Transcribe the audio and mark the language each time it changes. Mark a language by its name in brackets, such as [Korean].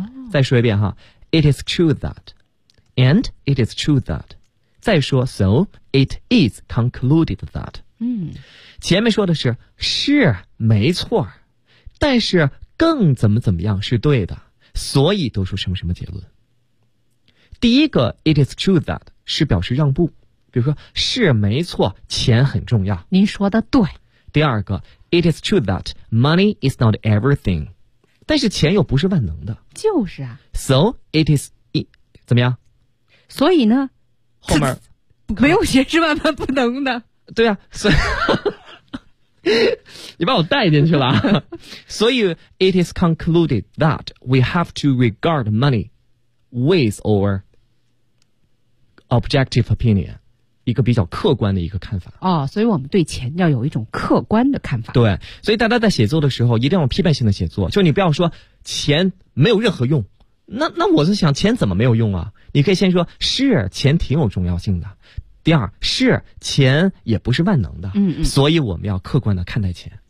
[Chinese] 再说一遍哈， [English] It is true that [Chinese] and it is true that， 再说 [English] So it is concluded that、 [Chinese] 前面说的是是没错，但是更怎么怎么样是对的，所以得出什么什么结论。第一个 [English] It is true that [Chinese] 是表示让步，比如说是没错，钱很重要，您说的对。第二个 [English] It is true that money is not everything， [Chinese] 但是钱又不是万能的，就是啊。 [English] So it is， [Chinese] 怎么样？所以呢？后面没有钱是万万不能的。对啊，所以你把我带进去了。所以 [English] it is concluded that we have to regard money with our objective opinion， [Chinese] 一个比较客观的一个看法。哦，所以我们对钱要有一种客观的看法。对，所以大家在写作的时候一定要批判性的写作，就你不要说钱没有任何用，那我是想钱怎么没有用啊？你可以先说是钱挺有重要性的，第二是钱也不是万能的，所以我们要客观的看待钱。